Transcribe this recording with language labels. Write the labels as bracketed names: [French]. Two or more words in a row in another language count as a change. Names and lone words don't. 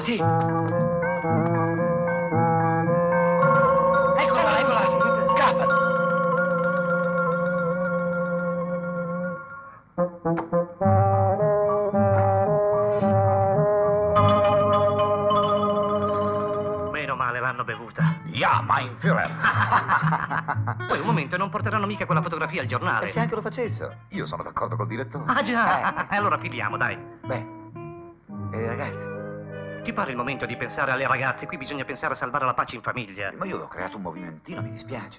[Italian] Sì. Eccola, sì. Scappa. Meno male l'hanno bevuta. [German] Ja, mein Führer. [Italian] Poi un momento, non porteranno mica quella fotografia al giornale. E se anche lo facessero? Io sono d'accordo col direttore. Ah già, allora filiamo, dai. Beh, e ragazzi? Ti pare il momento di pensare alle ragazze? Qui bisogna pensare a salvare la pace in famiglia. Ma io ho creato un movimentino, mi dispiace.